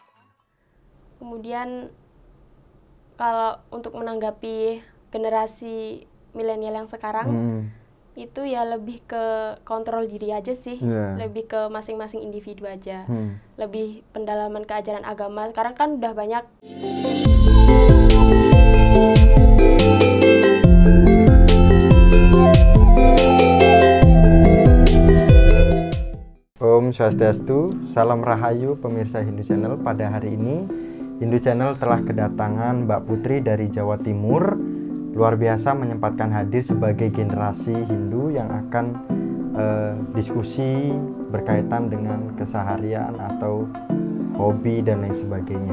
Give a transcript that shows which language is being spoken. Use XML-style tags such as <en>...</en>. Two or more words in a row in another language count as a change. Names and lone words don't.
<id>Kemudian kalau untuk menanggapi generasi milenial yang sekarang, itu ya lebih ke kontrol diri aja sih, lebih ke masing-masing individu aja, lebih pendalaman keajaran agama. Sekarang kan udah banyak.</id> <ban>Om Swastiastu,</ban> <id>salam rahayu pemirsa Hindu Channel. Pada hari ini Hindu Channel telah kedatangan Mbak Putri dari Jawa Timur. Luar biasa menyempatkan hadir sebagai generasi Hindu yang akan diskusi berkaitan dengan keseharian atau hobi dan lain sebagainya.</id>